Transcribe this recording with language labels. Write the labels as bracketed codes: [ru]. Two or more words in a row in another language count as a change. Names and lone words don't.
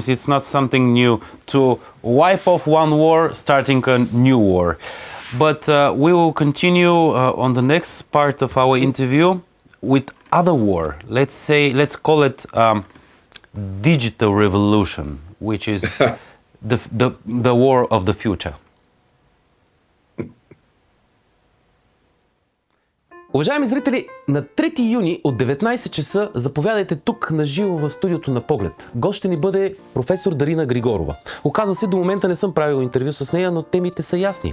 [en] It's not something new to wipe off one war, starting a new war. But we will continue on the next part of our interview with other war. Let's call it digital revolution, which is the war of the future. [bg] Уважаеми зрители, на 3 юни от 19 часа заповядайте тук на живо в студиото на Поглед. Гост ще ни бъде професор Дарина Григорова. Оказа се, до момента не съм правил интервю с нея, но темите са ясни.